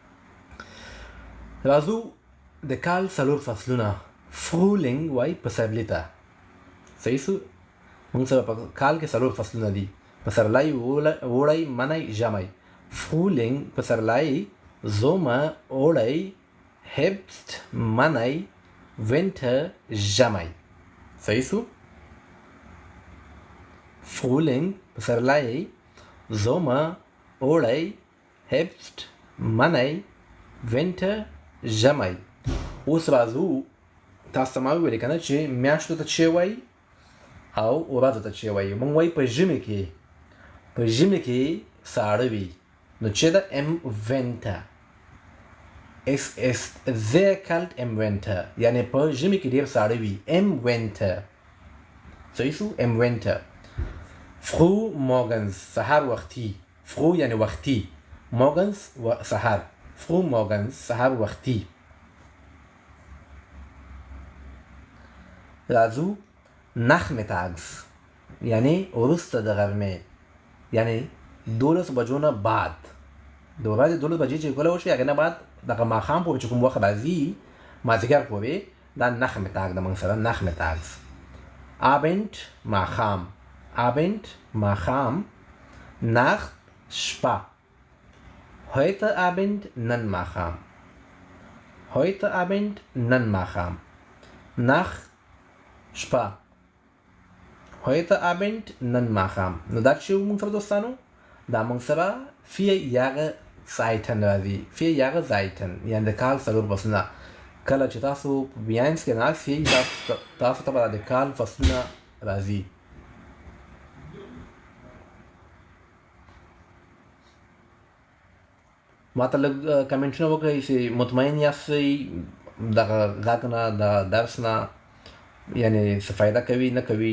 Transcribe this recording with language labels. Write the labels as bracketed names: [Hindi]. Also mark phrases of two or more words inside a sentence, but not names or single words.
[Pashto] راځو د کال څلور فصلونه. فرولینګ وایي پسرلي ته. صحیح شو؟ موږ سره په کال کې څلور فصلونه دي: پسرلی، اوړی، منی، ژمی. فرولینګ پسرلی، زومر اوړی، Herbst منی، winter ژمی. صحیح شو؟ فرولینګ پسرلی، زومر اوړی، Herbst منی، winter ژمی. اوس راځو تاسو ته ما وویلې که نه چې میاشتو ته چې وایي او ورځو ته چې وایي. موږ وایي په ژمي کې، په ژمي کې ساړه وي نو چې ده [German] im winter. Es ist sehr kalt im Winter. [Pashto] یعنی په ژمي کې ډېر ساړه وي [German] im winter. [Pashto] صحیح شو؟ [German] im winter. früh morgens [Pashto] سهار وختي. früh یعنی وختي، morgens سهار. [German] früh morgens [Pashto] سهار وختي. راځو nachmittags یعنی وروسته د غرمې، یعنی 12 بجو نه بعد. د ورځې 12 بجې چې کله وشي هغې نه بعد دغه ماښام پورې چې کوم وخت راځي مازدیګر پورې دا nachmittag د موږ سره nachmittags. abend ماښام، abend ماښام. nacht شپه. [German] heute abend [Pashto] نن ماښام، [German] heute abend [Pashto] نن ماښام. nacht شپه، [German] heute abend [Pashto] نن ماښام. نو دا چې موږ سره دوستانو دا موږ سره 4 [German] Jahre Seiten [Pashto] راځي. 4 [German] Jahre Seiten [Pashto] یعنې د کال څلور فصلونه. کله چې تاسو په B1 کې ناست یئ تاسو ته به د کال فصلونه راځي. ما ته لږ کمنټونه وکړئ چې مطمئن یاستئ دغه غږ نه د درس نه یعنې څه فایده کوي نه کوي.